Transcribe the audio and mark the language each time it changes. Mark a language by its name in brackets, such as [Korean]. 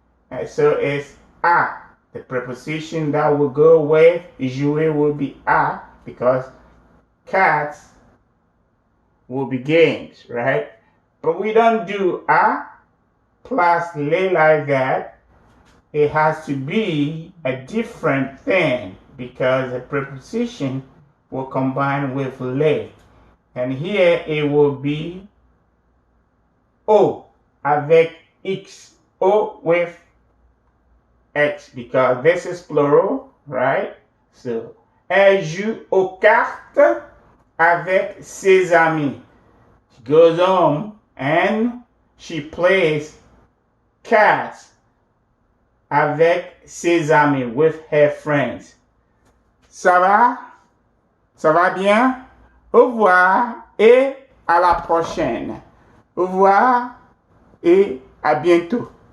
[English] And so it's a. The preposition that will go with jouer will be a, because cards will be games, right? But we don't do a plus le like that. It has to be a different thing, because the preposition will combine with le. And here it will be O avec X. O with X, because this is plural, right? [French] So, elle joue aux cartes avec ses amis. [English] She goes home and she plays cards [French] avec ses amis, [English] with her friends. [French] Ça va? Ça va bien? Au revoir et à la prochaine. Au revoir et à bientôt.